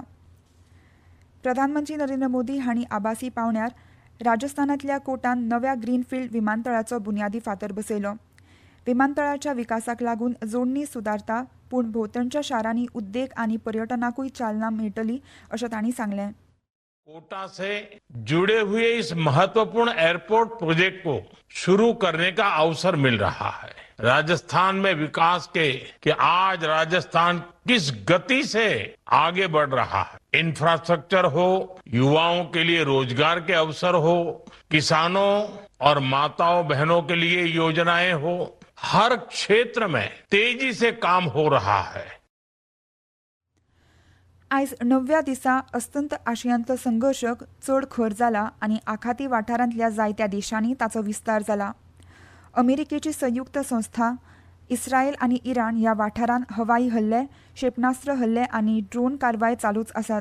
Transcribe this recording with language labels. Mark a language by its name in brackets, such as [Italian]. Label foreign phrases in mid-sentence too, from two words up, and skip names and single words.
[Konkani] प्रधानमंत्री नरेंद्र मोदी हांणी आभासी पावण्यार राजस्थानांतल्या कोटान नव्या ग्रीनफिल्ड विमानतळाचो बुन्यादी फातर बसयलो. विमानतळाच्या विकासाक लागून जोडणी सुदारता पूण भोंवतणच्या शारांनी उद्देग आनी पर्यटनाकूय चालना मेळटली अशें तांणी सांगलें. [Hindi] कोटा से जुड़े हुए इस महत्वपूर्ण एयरपोर्ट प्रोजेक्ट को शुरू करने का अवसर मिल रहा है. राजस्थान में विकास के आज राजस्थान किस गति से आगे बढ़ रहा है. इंफ्रास्ट्रक्चर हो, युवाओं के लिए रोजगार के अवसर हो, किसानों और माताओं बहनों के लिए योजनाएं हो, हर क्षेत्र में तेजी से काम हो रहा है. [Konkani] आयज 9व्या दिसा अस्तंत आशियांतलो संघर्ष चड खर जाला आनी आखाती वाठारांतल्या जायत्या देशांनी ताचो विस्तार जाला. अमेरिकेची संयुक्त संस्था इस्रायल आनी इराण ह्या वाठारांत हवाई हल्ले क्षेपणास्त्र हल्ले आनी ड्रोन कारवाय चालूच आसात.